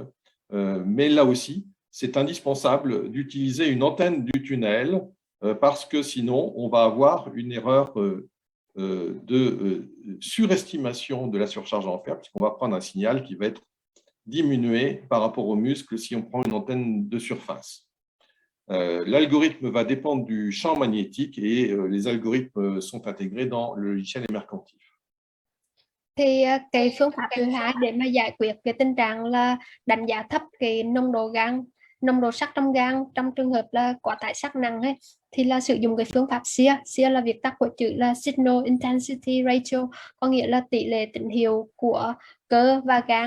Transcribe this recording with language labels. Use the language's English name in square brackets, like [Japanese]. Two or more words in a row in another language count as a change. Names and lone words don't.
[French] Mais là aussi, c'est indispensable d'utiliser une antenne du tunnel parce que sinon, on va avoir une erreur de surestimation de la surcharge en fer, puisqu'on va prendre un signal qui va être diminué par rapport aux muscles si on prend une antenne de surface. L'algorithme va dépendre du champ magnétique et les algorithmes sont intégrés dans le logiciel Emercantif. [Vietnamese] Thì cái phương pháp thứ hai để mà giải quyết cái tình trạng là đánh giá thấp cái nồng độ sắt trong gan trong trường hợp là quá tải sắt nặng ấy, thì là sử dụng cái phương pháp SIR. SIR là viết tắt của chữ là [English] Signal Intensity Ratio, [Vietnamese] có nghĩa là tỷ lệ tín hiệu của cơ và gan.